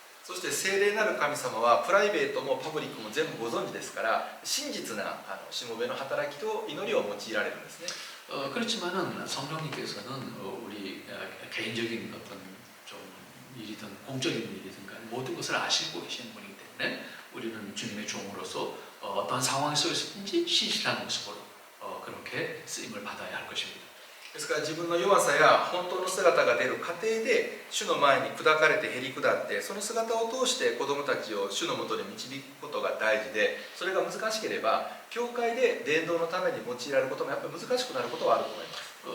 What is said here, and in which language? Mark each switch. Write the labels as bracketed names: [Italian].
[Japanese] そして聖霊なる神様はプライベートもパブリックも全部ご存知ですから、真実なしもべの働きと祈りを用いられるんですね。 [Korean] 그렇지만은 성령님께서는 우리 개인적인 어떤 좀 일이든 공적인 일이든 간에 모든 것을 아시고 계시는 분이기 때문에 우리는 주님의 종으로서 어떤 상황 속에서든지 신실한 모습으로 그렇게 쓰임을 받아야 할 것입니다. [Japanese] ですから自分の弱さや本当の姿が出る過程で主の前に砕かれてへり下って、その姿を通して子どもたちを主のもとに導くことが大事で、それが難しければ教会で伝道のために用いられることもやっぱり難しくなることはあると思います。